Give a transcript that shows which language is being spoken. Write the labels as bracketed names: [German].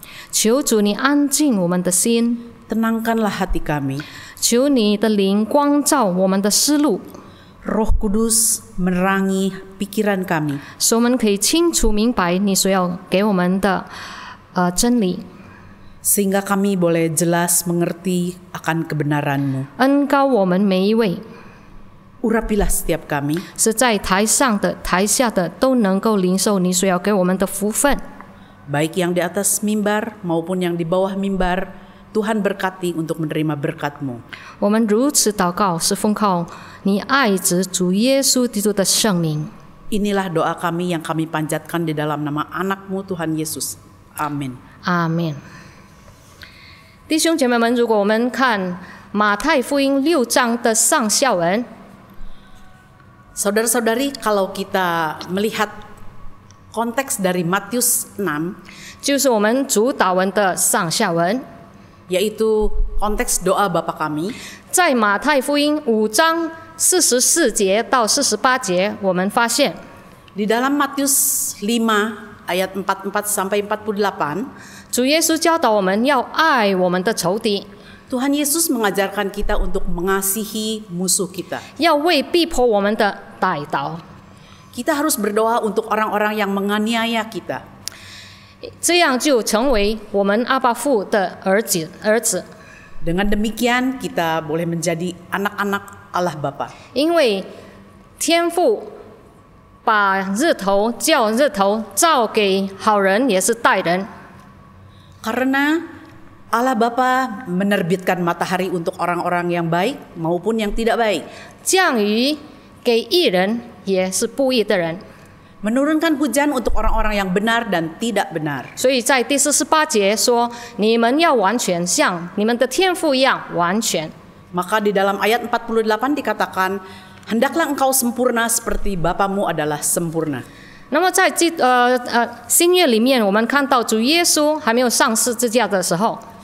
[Chinese] 求主你安静我们的心， [Indonesian] tenangkanlah hati kami. [Chinese] 求你的灵光照我们的思路， [Indonesian] Roh Kudus menerangi pikiran kami, [Chinese] 使我们可以清楚明白你所要给我们的真理。 [Indonesian] sehingga kami boleh jelas mengerti akan kebenaran-Mu. [Chinese] 恩膏我们每一位， [Indonesian] Urapilah setiap kami, [Chinese] 是在台上的、台下的都能够领受你所要给我们的福分。 [Indonesian] baik yang di atas mimbar maupun yang di bawah mimbar. Tuhan berkati untuk menerima berkat-Mu. [Chinese] 我们如此祷告，是奉靠你爱子主耶稣基督的圣名。 [Indonesian] Inilah doa kami yang kami panjatkan di dalam nama anak-Mu Tuhan Yesus. Amin. [Chinese] 阿门。弟兄姐妹们，如果我们看马太福音6章的上下文， [Indonesian] Saudara-saudari, kalau kita melihat konteks dari Matius 6, [Chinese] 就是我们主祷文的上下文， [Indonesian] yaitu konteks doa Bapa kami, [Chinese] 在马太福音5章44节到48节，我们发现 [Indonesian] di dalam Matius 5 ayat 44 sampai 48, [Chinese] 主耶稣教导我们要爱我们的仇敌， [Indonesian] Tuhan Yesus mengajarkan kita untuk mengasihi musuh kita. [Chinese] 要为逼迫我们的代祷。 [Indonesian] Kita harus berdoa untuk orang-orang yang menganiaya kita. [Chinese] 这样就成为我们阿爸父的儿子。 [Indonesian] Dengan demikian kita boleh menjadi anak-anak Allah Bapa. [Chinese] 因为天父把日头照给好人，也是歹人。 [Indonesian] Karena Allah Bapa menerbitkan matahari untuk orang-orang yang baik maupun yang tidak baik. [Chinese] 降雨给义人，也是不义的人。 [Indonesian] Menurunkan hujan untuk orang-orang yang benar dan tidak benar. [Chinese] 所以在第48节说：“你们要完全，像你们的天父一样完全。” [Indonesian] Maka di dalam ayat 48 dikatakan, hendaklah engkau sempurna seperti Bapamu adalah sempurna. [Chinese] 那么在新约里面，我们看到主耶稣还没有上十字架的时候，